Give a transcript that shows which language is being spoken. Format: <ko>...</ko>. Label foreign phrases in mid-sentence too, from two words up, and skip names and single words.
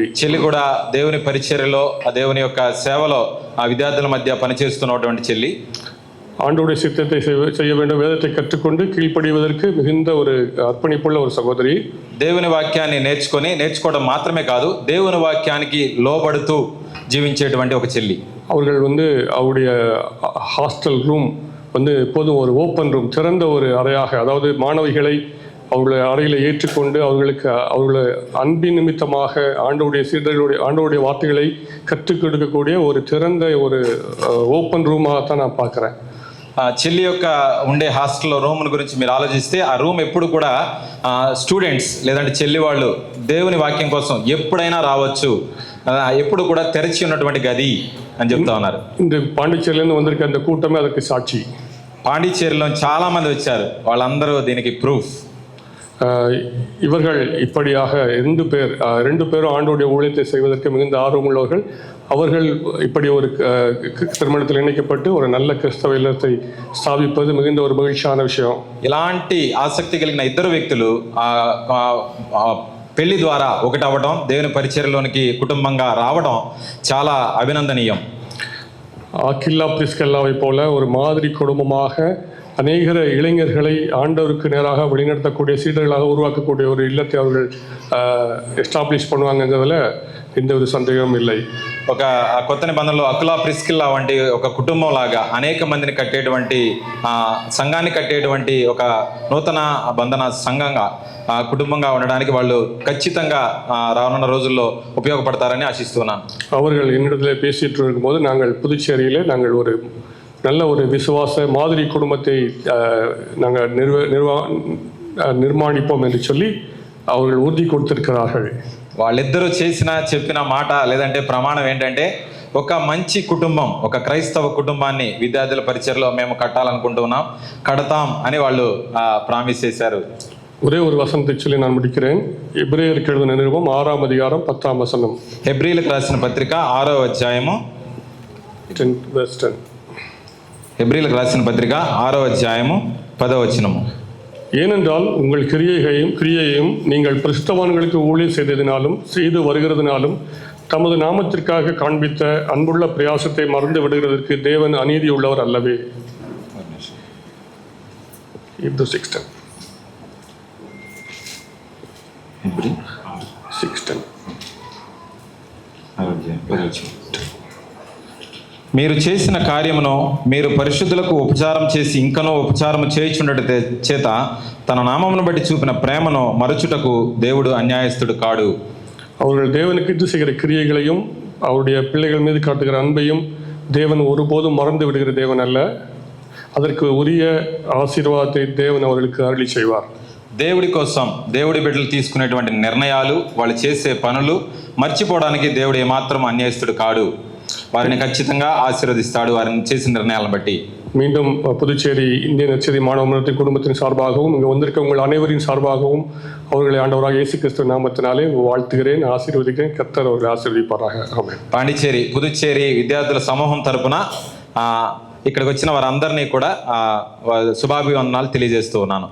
<te>చెల్లి కూడా దేవుని పరిచర్యలో, ఆ దేవుని యొక్క సేవలో ఆ విద్యార్థుల మధ్య పనిచేస్తున్నటువంటి చెల్లి.</te> <ta>ஆண்டவருடைய சித்தத்தை செய்ய வேண்டும், வேதத்தை கற்றுக்கொண்டு கீழ்ப்படிவதற்கு மிகுந்த ஒரு அர்ப்பணிப்புள்ள ஒரு சகோதரி.</ta> <te>దేవుని వాక్యాన్ని నేర్చుకోవడం మాత్రమే కాదు, దేవుని వాక్యానికి లోబడుతూ జీవించేటువంటి ఒక చెల్లి.</te> <ta>அவர்கள் அவருடைய</ta> <en>hostel room</en> <ta>எப்போதும் ஒரு</ta> <en>open room,</en> <ta>திறந்த ஒரு அறையாக, அதாவது மாணவிகளை அவர்களை அறையில் ஏற்றுக்கொண்டு அவர்களை அன்பின் நிமித்தமாக ஆண்டவருடைய வார்த்தைகளை கற்றுக் கொடுக்கக்கூடிய ஒரு திறந்த ஒரு</ta> <en>open room</en> <ta>தான் நான் பார்க்குறேன்.</ta> <te>చెల్లి యొక్క ఉండే</te> <en>hostel room</en> <te>గురించి మీరు ఆలోచిస్తే, ఆ రూమ్ ఎప్పుడు కూడా స్టూడెంట్స్ లేదంటే చెల్లి వాళ్ళు దేవుని వాక్యం కోసం ఎప్పుడైనా రావచ్చు, ఎప్పుడు కూడా తెరిచి ఉన్నటువంటి గది అని చెప్తా ఉన్నారు.</te> <ta>இந்த பாண்டிச்சேரியிலேருந்து வந்திருக்க அந்த கூட்டமே அதற்கு சாட்சி.</ta> <te>పాండిచ్చేరిలో చాలా మంది వచ్చారు, వాళ్ళందరూ దీనికి ప్రూఫ్.</te> <ta>இவர்கள் இப்படியாக ரெண்டு பேரும் ஆண்டோடைய ஊழியத்தை செய்வதற்கு மிகுந்த ஆர்வமுள்ளவர்கள். அவர்கள் இப்படி ஒரு திருமணத்தில் இணைக்கப்பட்டு ஒரு நல்ல கிறிஸ்தவ இல்லத்தை ஸ்தாபிப்பது மிகுந்த ஒரு மகிழ்ச்சியான விஷயம்.</ta> <te>ఇలాంటి ఆసక్తి కలిగిన ఇద్దరు వ్యక్తులు పెళ్లి ద్వారా ఒకటవ్వడం, దేవుని పరిచర్యలోనికి కుటుంబంగా రావడం చాలా అభినందనీయం.</te> <ta>அகில்லா பிரிஸ்கெல்லாவை போல ஒரு மாதிரி குடும்பமாக அநேக இளைஞர்களை ஆண்டவருக்கு நேராக வழிநடத்தக்கூடிய சீடர்களாக உருவாக்கக்கூடிய ஒரு இல்லத்தை அவர்கள் எஸ்டாப்ளிஷ் பண்ணுவாங்கங்கிறதுல எந்த ஒரு சந்தேகமும் இல்லை.</ta> <te>ఒక కొత్త నిబంధనలో అకులా ప్రిస్కిల్లా వంటి ఒక కుటుంబం లాగా అనేక మందిని కట్టేటువంటి సంఘాన్ని కట్టేటువంటి ఒక నూతన బంధన సంఘంగా కుటుంబంగా ఉండడానికి వాళ్ళు ఖచ్చితంగా రానున్న రోజుల్లో ఉపయోగపడతారని ఆశిస్తున్నాను.</te> <ta>அவர்கள் என்னிடத்தில் பேசிட்டு இருக்கும்போது, நாங்கள் புதுச்சேரியிலே ஒரு நல்ல ஒரு விசுவாச மாதிரி குடும்பத்தை நாங்கள் நிர்மாணிப்போம் என்று சொல்லி அவர்கள் உறுதி கொடுத்திருக்கிறார்கள்.</ta> <te>వాళ్ళిద్దరూ చెప్పిన మాట లేదంటే ప్రమాణం ఏంటంటే, ఒక మంచి కుటుంబం, ఒక క్రైస్తవ కుటుంబాన్ని విద్యార్థుల పరిచయలో మేము కట్టాలనుకుంటున్నాం, కడతాం అని వాళ్ళు ప్రామిస్ చేశారు.</te> <ta>ஒரே ஒரு வசனத்தை சொல்லி நான் முடிக்கிறேன். எபிரேயருக்கு எழுதின நிருபம் 6ஆம் அதிகாரம் 10ஆம் வசனம்.</ta> <te>హెబ్రీలకు రాసిన పత్రిక 6వ అధ్యాయము 10. హెబ్రీలకు రాసిన పత్రిక 6వ అధ్యాయము 10వ వచనము.</te> <ta>ஏனென்றால் உங்கள் கிரியையையும் நீங்கள் பரிசுத்தவான்களுக்கு ஊழியம் செய்து வருகிறதுனாலும் தமது நாமத்திற்காக காண்பித்த அன்புள்ள பிரயாசத்தை மறந்து விடுகிறதற்கு தேவன் அநீதி உள்ளவர் அல்லவே. இது 6:10.</ta> <te>మీరు చేసిన కార్యమును మీరు పరిశుద్ధులకు ఉపచారం చేసి ఇంకనూ ఉపచారము చేయుచుండట చేత తన నామమును బట్టి చూపిన ప్రేమను మరచుటకు దేవుడు అన్యాయస్తుడు కాడు.</te> <ta>அவர்கள் தேவனுக்கு செய்கிற கிரியைகளையும் அவருடைய பிள்ளைகள் மீது காட்டுகிற அன்பையும் தேவன் ஒருபோதும் மறந்து விடுகிற தேவன் அல்ல. அதற்கு உரிய ஆசீர்வாதத்தை தேவன் அவர்களுக்கு அருளி செய்வார்.</ta> <te>దేవుడి కోసం దేవుడి బిడ్డలు తీసుకునేటువంటి నిర్ణయాలు, వాళ్ళు చేసే పనులు మర్చిపోవడానికి దేవుడు ఏమాత్రం అన్యాయస్తుడు కాడు. వారిని ఖచ్చితంగా ఆశీర్వదిస్తాడు వారిని చేసిన నిర్ణయాలను బట్టి.</te> <ta>மீண்டும் புதுச்சேரி இந்திய நற்செய்தி மாணவ மன்றத்தின் குடும்பத்தின் சார்பாகவும் இங்கே வந்திருக்க உங்கள் அனைவரின் சார்பாகவும் அவர்களை ஆண்டவராக இயேசு கிறிஸ்துவ நாமத்தினாலே வாழ்த்துகிறேன், ஆசீர்வதிக்கிறேன். கர்த்தர் அவர்களை ஆசீர்வதிப்பாராக. ஆமென்.</ta> <te>పాండిచ్చేరి పుదుచ్చేరి విద్యార్థుల సమూహం తరపున ఇక్కడికి వచ్చిన వారందరినీ కూడా శుభాభివందనాలు తెలియజేస్తూ ఉన్నాను.</te>